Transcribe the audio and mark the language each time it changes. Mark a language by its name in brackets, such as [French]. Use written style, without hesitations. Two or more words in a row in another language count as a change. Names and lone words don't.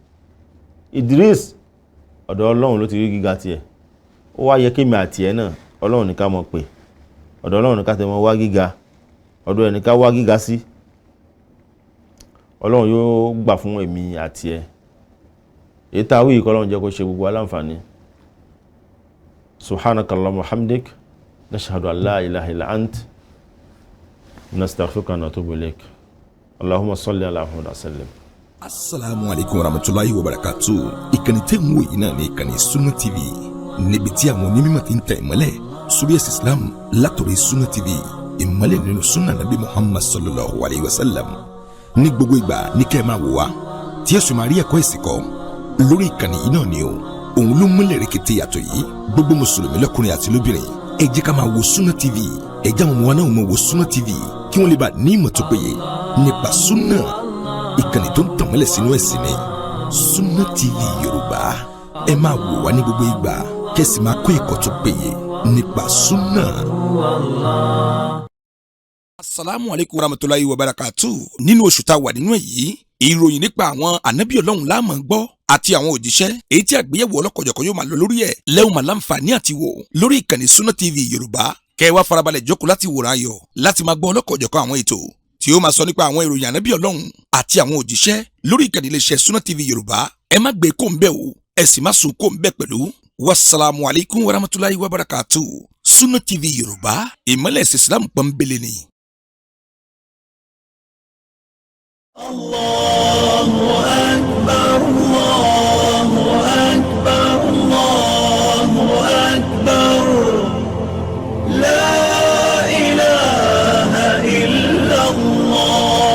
[Yoruba] Idris ọ̀dọ̀ Ọlọ́run ló ti rí gíga tiẹ̀. ó wá yẹ kémi àti ẹ̀ náà Ọlọ́run ní ká mọ̀ pé ọ̀dọ̀ Ọlọ́run ní ká tẹ̀ mọ́ wá gíga, ọ̀dọ̀ ẹ̀ ní ká wá gíga sí. Ọlọ́run yóò gbà fún èmi àti ẹ̀. èyí tá a wí kọ́ Ọlọ́run jẹ́ kó ṣe gbogbo aláǹfààní. [Arabic] سبحانك اللهم بحمدك نشهد أن لا إله إلا أنت نستغفرك ونتوب إليك. اللهم صل على محمد وسلم. السلام عليكم ورحمة الله وبركاته. [Yoruba] ìkànnì tẹ́ ń wò yìí náà ní ìkànnì Sunna TV, níbi tí àwọn onímọ̀ ti ń tẹ̀ ìmọ́lẹ̀ sórí ẹ̀sìn Islam látọ̀rọ̀ Sunna TV, ìmọ́lẹ̀ nínú sunna nabi Muhammad [Arabic] صلى الله عليه وسلم. [Yoruba] ní gbogbo ìgbà ní kẹ́ ẹ máa wò wá tí ẹ sì máa rí ẹ̀kọ́ ẹ̀sìn kọ́ lórí ìkànnì yìí náà ni o. òun ló múlẹ̀ rẹ̀kẹ̀tẹ̀ yàtọ̀ yìí. gbogbo mùsùlùmí lọ́kùnrin àti lóbìnrin ẹ jẹ́ ká máa wo Sunna TV, ẹ jẹ́ àwọn ọmọ wa náà máa wo Sunna TV kí wọ́n lè bá ní ìmọ̀ tó péye nípa sunna. ìkànnì tó ń tàn mọ́lẹ̀ sínú ẹ̀sìn ni Sunna TV Yorùbá. ẹ máa wò wá ní gbogbo ìgbà kẹ́sì máa kọ́ ẹ̀kọ́ tó péye nípa sunna. [Arabic] السلام عليكم ورحمة الله وبركاته. [Yoruba] nínú oṣù tá a wà nínú èyí, ìròyìn nípa àwọn ànábì Ọlọ́run la máa gbọ́ àti àwọn òjíṣẹ́ èyí tí àgbéyẹ̀wò ọlọ́kọ̀jọ̀kan yóò máa lọ lórí ẹ̀ lẹ́wọ̀n máa láǹfààní àti wò lórí ìkànnì Sunna TV Yorùbá kẹ́ ẹ wá farabalẹ̀ jókòó láti wòran ayọ̀ láti máa gbọ́ ọlọ́kọ̀ọ́jọ̀kan àwọn ètò tí ó máa sọ nípa àwọn ìròyìn ànábì Ọlọ́run àti àwọn òjíṣẹ́ lórí ìkànnì iléeṣẹ́ Sunna TV Yorùbá. Ẹ má gbé kó ń bẹ̀ o, ẹ sì má sùn kó ń bẹ̀ pẹ̀lú. [Arabic] والسلام عليكم ورحمة الله وبركاته. [Yoruba] Sunna TV Yorùbá, ìmọ́lẹ̀ ẹ̀sìn Islam pọ́nbélé ni. [Arabic] الله أكبر الله أكبر الله أكبر. لا إله إلا الله.